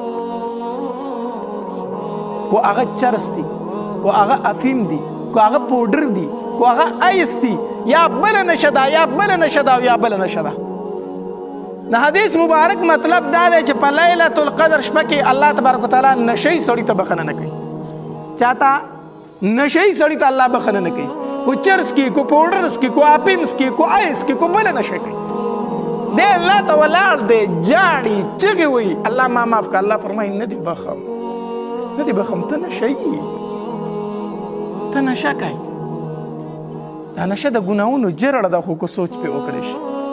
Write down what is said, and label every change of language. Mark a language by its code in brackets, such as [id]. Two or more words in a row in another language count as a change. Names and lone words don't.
[ps] کو هغه چرس دي کو هغه افیم دي کو هغه پودر دي کو هغه آیس دي یا بل نشه ده یا بل نشه ده یا بل نشه ده د حدیث مبارک مطلب دا دی چې په لیلۃ القدر شپه کې [ar] الله تبارک وتعالی [ps] نشي سړي ته بخنه نه کوي چاته نشي سړي ته الله بخنه نه کوي کو چرس کی کو پودرس کی کو اپینس کی کو آیس کی کو بل نشه کوي دی الله ته ولاړ دی جاړي چغي وي الله ما معاف کړه الله فرمایي نه دی بخم نه دی بخم ته نشي ته نشه کوي دا نشه د ګناهونو جرړه ده خو کو سوچ پې وکړی شي